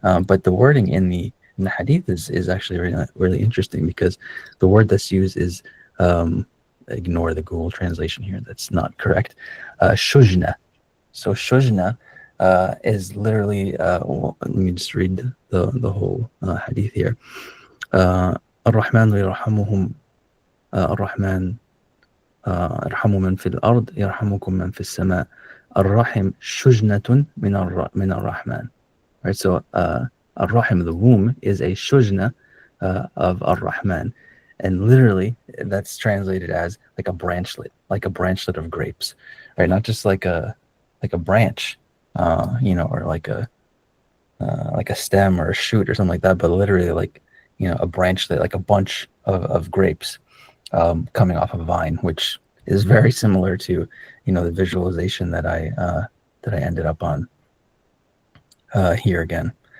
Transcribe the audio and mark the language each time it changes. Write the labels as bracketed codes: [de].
[en] But the wording in the hadith is actually really, really interesting, because the word that's used is, ignore the Google translation here, that's not correct, shujna. So shujna is literally, let me just read the whole hadith here. [ar] Ar-Rahman yarhamuhum, Ar-Rahman ارحموا من في الأرض يرحمكم من في السماء الرحم شجنة من الرحمن. [en] Right, so Ar-Rahim, the womb, is a shujna of Ar-Rahman, and literally that's translated as like a branchlet of grapes, right? Not just like a branch, or like a stem or a shoot or something like that, but literally like a branchlet, like a bunch of grapes coming off a vine, which is very similar to the visualization that I ended up on here again.